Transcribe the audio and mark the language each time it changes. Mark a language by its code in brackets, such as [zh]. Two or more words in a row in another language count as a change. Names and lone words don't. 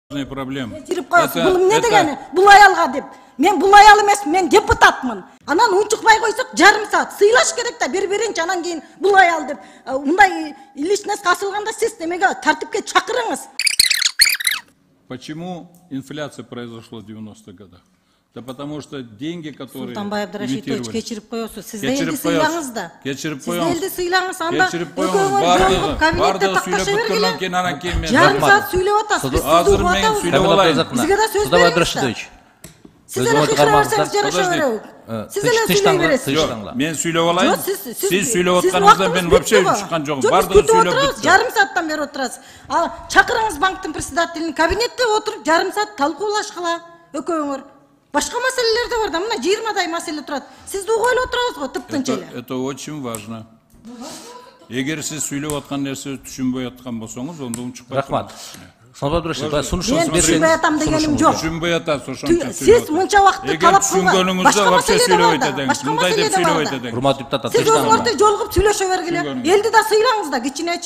[ky] Проблема. Бул эмне дегени? Бул аялга деп. Мен бул аял эмес, мен депутатмын. Анан унчукпай койсок жарым саат сыйлаш керек да бири-биринчи, анан кийин бул аял деп. Мындай личность асылганда сиз немеге тартипке чакырыңыз. [ru] Почему инфляция произошла в 90-х годах? Да потому что деньги, которые [ky] Султанбай Абдрашитович, кечирип коесуз. Сиз Кечирип элди коесуз. сыйлаңыз да. Кечирип Сиз коебуз. элди сыйлаңыз, анда Кечирип коебуз. Бардыгы сүйлөп бүткөндөн кийин анан кийин мен жарым саат сүйлөп атасыз. Биз сизди угуп атабыз. Бизге да сөз бериңиз. Сиз эле кыйкыра берсеңиз жараша беребиз. Сиз эле сүйлөй бересиз. Мен сүйлөп алайын. Сиз сүйлөп атканыңызда мен вообще чыккан жокмун. Бардыгы сүйлөп бүттү. Жарым сааттан бери отурасыз. Ал чакырыңыз банктын председателин, кабинетте отуруп жарым саат талкуулашкыла экөөңөр. Башка маселелер да бар да, мына 20дай маселе турат. Сизди угуп эле отурабыз го тыптынча эле. [ru] Это очень важно. [ky] Эгер сиз сүйлөп аткан нерсени түшүнбөй аткан болсоңуз, онда унчукпай. Рахмат. Султанбай Абдрашитович, Мен түшүнбөй атам дегеним жок. Түшүнбөй атасыз, ошончо сүйлөп. Сиз мынча вакытты талап кылган. Башка маселе бар да. Башка маселе бар. Урматтуу депутаттар, Сиз өзүңөрдө жолугуп сүйлөшө бергиле. Элди да сыйлаңыз да кичинечи.